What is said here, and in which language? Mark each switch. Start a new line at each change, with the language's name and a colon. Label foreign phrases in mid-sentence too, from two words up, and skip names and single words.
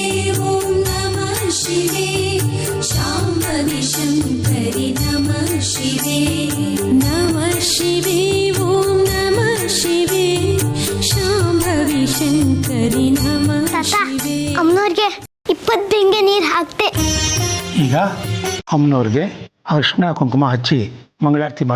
Sanskrit: ॐ नमः शिवे शाम्भवी शंकरि नमः शिवे नमः शिवे ॐ नमः शिवे शाम्भवी शंकरि नमः
Kannada: ತಾತ,
Sanskrit: शिवे
Kannada: ಅಮ್ಮನವ್ರಿಗೆ 20 ಬಿಂಗೆ ನೀರು ಹಾಕ್ತೆ. ಈಗ ಅಮ್ಮನವ್ರಿಗೆ ಅರಿಶಿನ ಕುಂಕುಮ ಹಚ್ಚಿ ಮಂಗಳಾರತಿ ಮಾಡು.